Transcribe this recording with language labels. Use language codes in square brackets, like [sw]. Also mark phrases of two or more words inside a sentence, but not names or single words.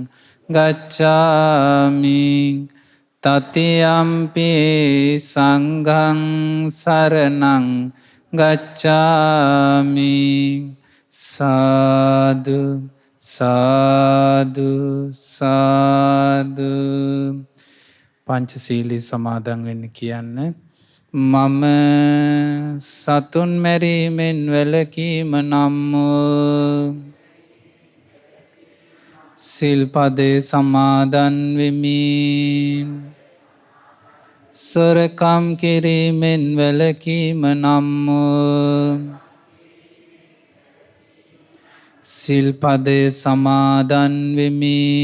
[pi] गच्छामि तृतीयम्पि संघं शरणं गच्छामि साधु साधु साधु [si] පංචශීලී සමාදන් වෙන්න කියන්න. මම සතුන් මැරීමෙන් වැළකීම නම් වූ සිල්පදේ සමාදන් වෙමි. සොරකම් කිරීමෙන් වැළකීම නම් වූ සිල්පදේ සමාදන් වෙමි.